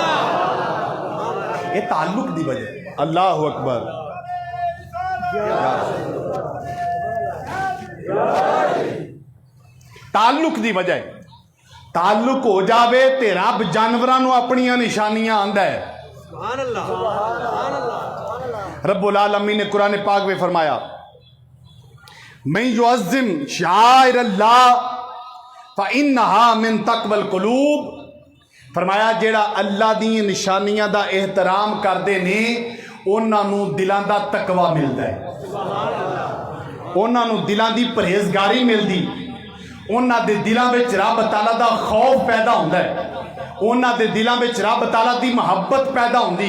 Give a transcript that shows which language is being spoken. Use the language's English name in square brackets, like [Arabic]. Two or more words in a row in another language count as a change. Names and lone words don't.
[Punjabi] یہ تعلق دی وجہ۔ اللہ اکبر. تعلق دی وجہ، تعلق ہو جاوے تے رب جانوراں نوں اپنیاں نشانیاں آندا ہے. [Urdu] رب العالمین نے قرآن پاک میں فرمایا [Arabic] من يعظم شعائر الله فإنها من تقوى القلوب. [Punjabi] فرمایا جیڑا اللہ دی نشانیاں دا احترام کردے نے انہاں نوں دلاں دا تقویٰ ملدا ہے، انہاں نوں دلاں دی پرہیزگاری ملدی، انہاں دے دلاں وچ رب تعالیٰ دا خوف پیدا ہندا ہے، انہاں دے دلاں وچ رب تعالیٰ دی محبت پیدا ہندی.